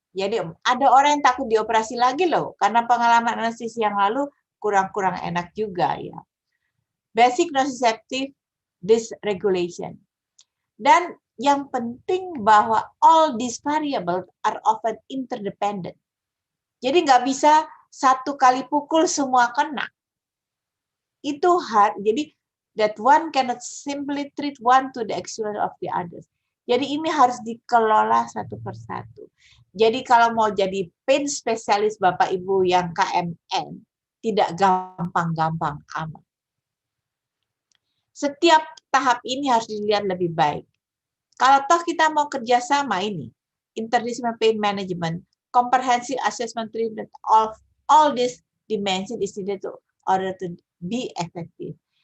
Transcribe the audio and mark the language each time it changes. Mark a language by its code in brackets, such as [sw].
[id] Jadi ada orang yang takut dioperasi lagi loh, karena pengalaman anestesi yang lalu kurang-kurang enak juga ya. [en] Basic nociceptive dysregulation. [id] Dan yang penting bahwa [en] all these variables are often interdependent. [id] Jadi nggak bisa satu kali pukul semua kena. Itu jadi [en] that one cannot simply treat one to the exclusion of the others. [id] Jadi ini harus dikelola satu persatu. Jadi kalau mau jadi pain spesialis Bapak Ibu yang KMN, tidak gampang-gampang amat. Setiap tahap ini harus dilihat lebih baik. Kalau toh kita mau kerjasama ini, [en] interdisciplinary pain management, comprehensive assessment treatment of all these dimensions is needed to order to be effective.